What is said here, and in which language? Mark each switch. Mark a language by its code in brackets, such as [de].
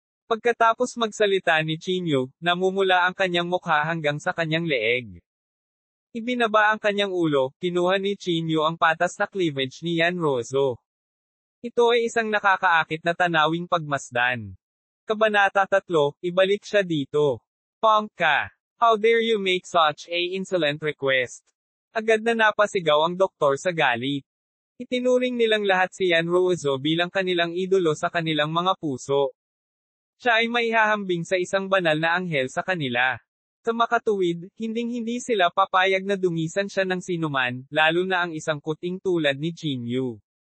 [tl] Pagkatapos magsalita ni Chin Yu, namumula ang kanyang mukha hanggang sa kanyang leeg. Ibinaba ang kanyang ulo, kinuha ni Chin Yu ang patas na cleavage ni Yan Ruozo. Ito ay isang nakakaakit na tanawing pagmasdan. Kabanata 3, ibalik siya dito. Punk ka. [en] How dare you make such a insolent request? [tl] Agad na napasigaw ang doktor sa galit. Itinuring nilang lahat si Yan Ruozo bilang kanilang idolo sa kanilang mga puso. Siya ay maihahambing sa isang banal na anghel sa kanila. Sa makatuwid, hinding-hindi sila papayag na dungisan siya ng sinuman, lalo na ang isang kuting tulad ni Chin Yu.